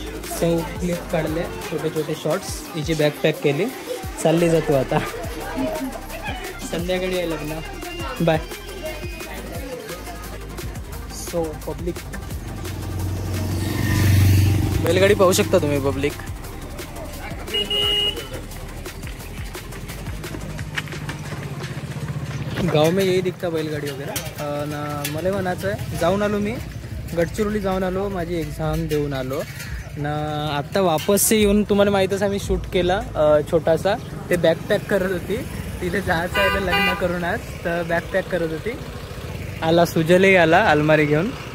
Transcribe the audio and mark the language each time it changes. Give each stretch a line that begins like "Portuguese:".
Marathi: So clip काढले, छोटे shorts. हिची बॅग पॅक केली, चालली जातो आता. संध्याकाळी आहे लग्न. बाय. सो पब्लिक बैलगाडी पाहू शकता तुम्ही.
Hindi: पब्लिक गाव में यही दिखता बैलगाडी वगैरे.
Marathi: ना मला म्हणायचं आहे, जाऊन आलो मी गडचिरोली, जाऊन आलो, माझी एक्झाम देऊन आलो ना. आत्ता वापस येऊन तुम्हाला माहीतच आहे मी शूट केला छोटासा. ते बॅकपॅक करत होती. तिथे जायचं आहे लग्न करून आज, तर बॅकपॅक करत होती. आला सुजलही आला अलमारी घेऊन.